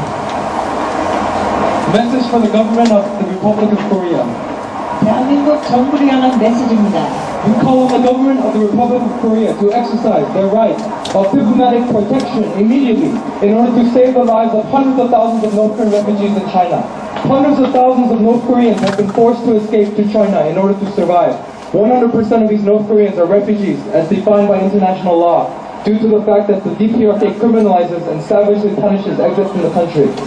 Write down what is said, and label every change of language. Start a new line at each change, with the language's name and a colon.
English: for the government of the Republic of Korea.
Korean: 대한민국 정부를 향한 메시지입니다.
English: We call on the government of the Republic of Korea to exercise their right of diplomatic protection immediately in order to save the lives of hundreds of thousands of North Korean refugees in China. Hundreds of thousands of North Koreans have been forced to escape to China in order to survive. 100% of these North Koreans are refugees as defined by international law due to the fact that the DPRK criminalizes and savagely punishes exit from the country.